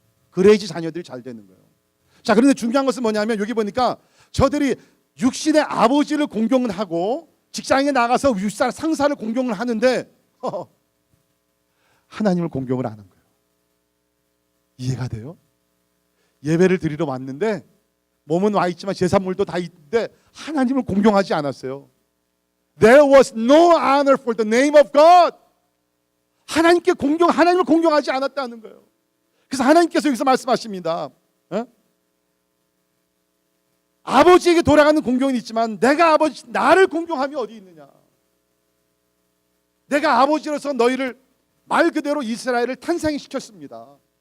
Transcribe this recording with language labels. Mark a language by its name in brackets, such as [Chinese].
[Korean] 그래야지 자녀들이 잘 되는 거예요. 자, 그런데 중요한 것은 뭐냐면 여기 보니까 저들이 육신의 아버지를 공경을 하고 직장에 나가서 윗사 상사를 공경을 하는데 하나님을 공경을 안 한 거예요. 이해가 돼요? 예배를 드리러 왔는데 몸은 와 있지만 제사물도 다 있는데 하나님을 공경하지 않았어요. [English] There was no honor for the name of God. [Korean] 하나님을 공경하지 않았다는 거예요. 그래서 하나님께서 여기서 말씀하십니다. 아버지에게 돌아가는 공경은 있지만 내가 나를 공경함이 어디 있느냐. 내가 아버지로서 너희를 말 그대로 이스라엘을 탄생시켰습니다.